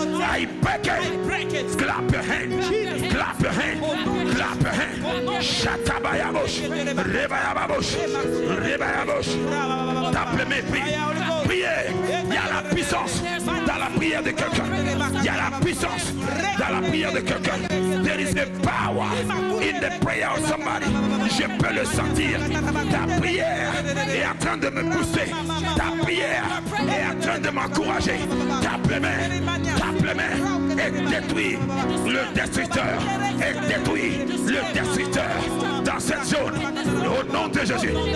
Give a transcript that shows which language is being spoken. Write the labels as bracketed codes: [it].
[en] I break it. Clap your hand. Clap your hand. Clap your hand. [fr] Shatabayabosh. Rebayababosh. Rebayabosh. Tape le mépris. Priez. Il y a la puissance dans la prière de quelqu'un. Il y a la puissance dans la prière de quelqu'un. [en] There is a power in the prayer of somebody. [fr] Je peux le sentir. Ta prière est en train de me booster. Ta prière est en train de m'encourager. Tape les mains. Tape les mains. Et détruis le destructeur. Et détruis le destructeur dans cette zone. Au nom de Jésus.